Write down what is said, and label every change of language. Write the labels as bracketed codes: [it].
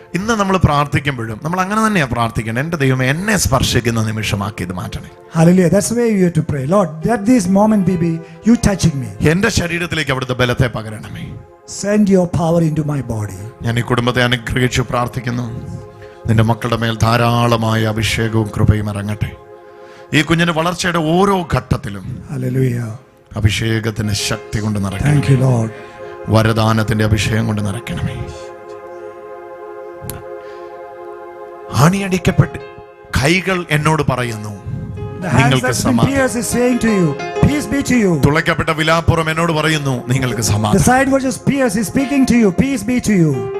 [ml] ഇന്ന് നമ്മൾ പ്രാർത്ഥിക്കുമ്പോഴും നമ്മൾ അങ്ങനെ തന്നെയാ പ്രാർത്ഥിക്കേണ്ടത്. എന്റെ ദൈവമേ, എന്നെ സ്പർശിക്കുന്ന നിമിഷമാക്കി ഇത് മാറ്റണേ. [en] Hallelujah. That's the way you have to pray. Lord, let this moment be you touching me. [ml] എന്റെ ശരീരത്തിലേക്ക് അവിടുത്തെ ബലത്തെ പകരണമേ. [en] Send your power into my body. [ml] ഞാൻ ഈ കുടുംബത്തെ അനുഗ്രഹിച്ചു പ്രാർത്ഥിക്കുന്നു. നിന്റെ മക്കളുടെ മേൽ ധാരാളമായ അഭിഷേകവും കൃപയും ഇറങ്ങട്ടെ. ഈ കുഞ്ഞിന്റെ വളർച്ചയുടെ ഓരോ ഘട്ടത്തിലും [en] Hallelujah. [ml] അഭിഷേകത്തിന്റെ ശക്തി കൊണ്ട് നിറയ്ക്കണം. [en] Thank you, Lord. [ml] വരദാനത്തിന്റെ അഭിഷേകം കൊണ്ട് നിറയ്ക്കണമേ. ആണിയടിക്കപ്പെട്ട് കൈകൾ എന്നോട് പറയുന്നു, [en] The hands that's been pierced is saying to you, peace be to you. [ml] തുളയ്ക്കപ്പെട്ട വിലാപ്പുറം എന്നോട് പറയുന്നു, നിങ്ങൾക്ക് [en] The [ml] സമാധാനം. [en] side which is pierced is speaking to you, peace be to you.